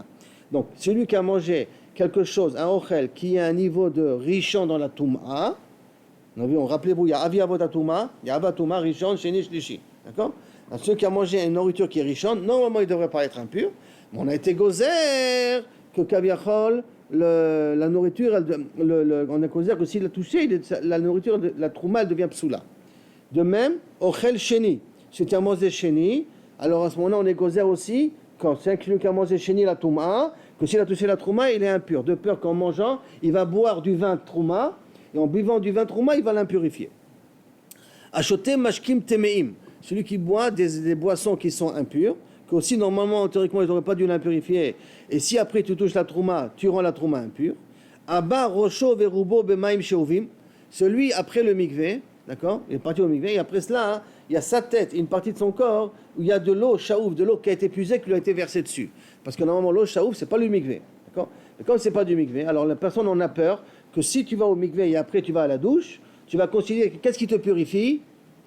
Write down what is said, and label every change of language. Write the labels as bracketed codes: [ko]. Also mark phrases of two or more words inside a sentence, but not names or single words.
[fr] Donc, celui qui a mangé quelque chose, un ochel, qui a un niveau de Rishon dans la Toum'a, rappelez-vous, il y a [he] אבי אבות הטומאה, [fr] il y a [he] אב הטומאה, ראשון, שני, שלישי. [fr] D'accord? Alors, celui qui a mangé une nourriture qui est Rishon, normalement il ne devrait pas être impur. Mais on a été gozer que Kaviachol, la nourriture, on a gozer que s'il a touché, la nourriture, la trouma, elle devient psoula. De même, [he] אוכל שני, [fr] si tu as mangé sheni, alors à ce moment-là, on est gozer aussi, quand c'est celui qui a mangé sheni la trouma, que s'il a touché la trouma, il est impur. De peur qu'en mangeant, il va boire du vin trouma, et en buvant du vin trouma, il va l'impurifier. [he] השותה משקים טמאים, [fr] celui qui boit des boissons qui sont impures, qu'aussi normalement, théoriquement, ils n'auraient pas dû l'impurifier. Et si après tu touches la trouma, tu rends la trouma impure. [he] הבא ראשו ורובו במים שאובים, [fr] celui après le mikvé, d'accord, il est parti au mikvé, et après cela, hein, il y a sa tête, une partie de son corps, où il y a de l'eau shaouf, de l'eau qui a été puisée, qui lui a été versée dessus. Parce que normalement, l'eau shaouf, c'est pas le mikvé, d'accord. Et comme c'est pas du mikvé, alors la personne en a peur que si tu vas au mikvé et après tu vas à la douche, tu vas considérer que qu'est-ce qui te purifie?